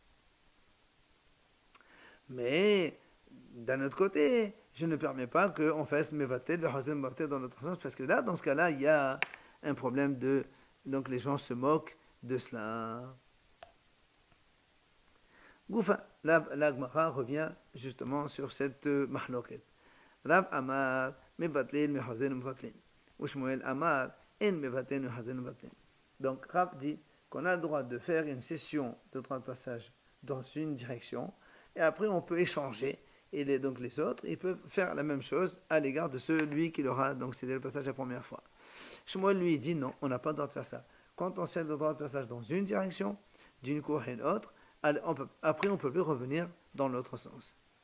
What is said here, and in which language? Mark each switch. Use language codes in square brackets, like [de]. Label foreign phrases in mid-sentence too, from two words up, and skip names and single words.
[fr] Mais d'un autre côté, je ne permets pas qu'on fasse [he] מבטל, מחזיר, מבטל [fr] dans l'autre sens, parce que là, dans ce cas-là, il y a un problème de... Donc les gens se moquent de cela. Goufa, la Gemara revient justement sur cette mahloket. [he] רב אמר, מבטל, מחזיר, מבטל. ושמואל אמר, אין מבטל, מחזיר, מבטל. [fr] Donc Rav dit qu'on a le droit de faire une session de droit de passage dans une direction, et après on peut échanger, et donc les autres, ils peuvent faire la même chose à l'égard de celui qui leur a donc cédé le passage la première fois. Shmuel lui dit non, on n'a pas le droit de faire ça. Quand on cède le droit de passage dans une direction, d'une cour et l'autre, après on ne peut plus revenir dans l'autre sens.